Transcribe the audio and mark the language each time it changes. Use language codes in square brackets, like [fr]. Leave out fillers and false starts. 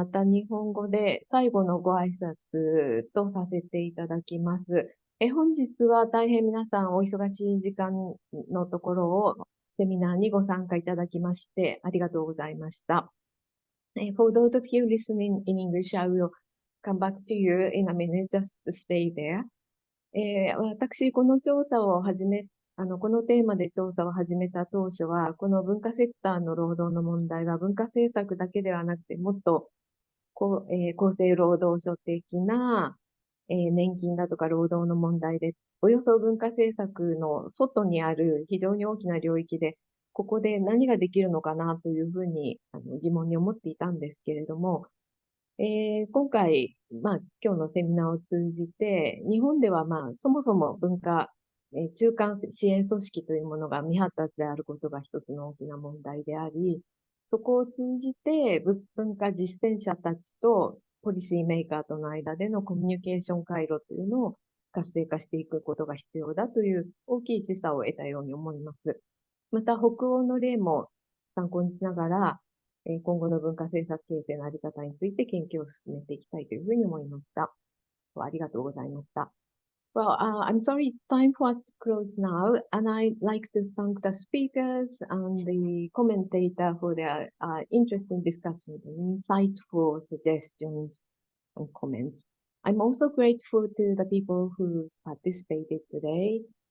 [ja] また日本語で最後のご挨拶とさせていただきます。本日は大変皆さんお忙しい時間のところをセミナーにご参加いただきましてありがとうございました。 [en] For those of you listening in English, I will come back to you in a minute, just stay there. [ja] 私、この調査をこのテーマで調査を始めた当初は、この文化セクターの労働の問題が文化政策だけではなくて、もっと厚生労働省的な、年金だとか労働の問題で、およそ文化政策の外にある非常に大きな領域で、ここで何ができるのかなというふうに疑問に思っていたんですけれども、今回、今日のセミナーを通じて、日本ではそもそも文化、中間支援組織というものが未発達であることが一つの大きな問題であり、そこを通じて文化実践者たちとポリシーメーカーとの間でのコミュニケーション回路というのを活性化していくことが必要だという大きい示唆を得たように思います。また、北欧の例も参考にしながら、今後の文化政策形成のあり方について研究を進めていきたいというふうに思いました。ありがとうございました。 [en] Well, I'm sorry, it's time for us to close now, and I'd like to thank the speakers and the commentator for their interesting discussion and insightful suggestions and comments. I'm also grateful to the people who participated today.